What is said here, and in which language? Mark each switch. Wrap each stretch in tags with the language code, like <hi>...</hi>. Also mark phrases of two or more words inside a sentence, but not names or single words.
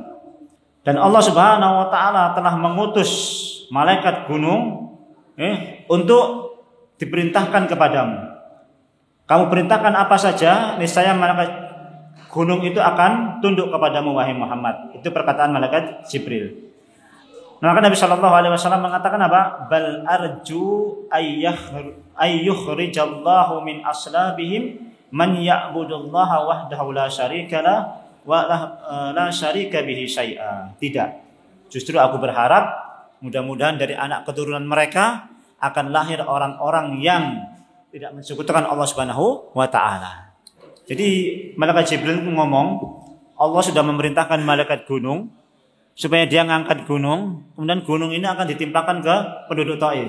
<id>Dan Allah</id> <ar>سبحانه وتعالى</ar> <id>telah mengutus malaikat gunung untuk diperintahkan kepadamu. Kamu perintahkan apa saja, niscaya malaikat gunung itu akan tunduk kepadamu wahai Muhammad. Itu perkataan malaikat Jibril. Maka Nabi</id> <ar>صلى الله عليه وسلم</ar> <id>mengatakan apa?</id> <ar>بل أرجو أن يخرج الله من أصلابهم من يعبد الله وحده لا شريك له ولا شريك به شيئا. Tidak.</ar> <id>Justru aku berharap mudah-mudahan dari anak keturunan mereka akan lahir orang-orang yang tidak mensekutukan Allah</id> <ar>سبحانه وتعالى.</ar> <id>Jadi malaikat Jibril ngomong, Allah sudah memerintahkan malaikat gunung supaya dia ngangkat gunung, kemudian gunung ini akan ditimpakan ke penduduk Taif.</id>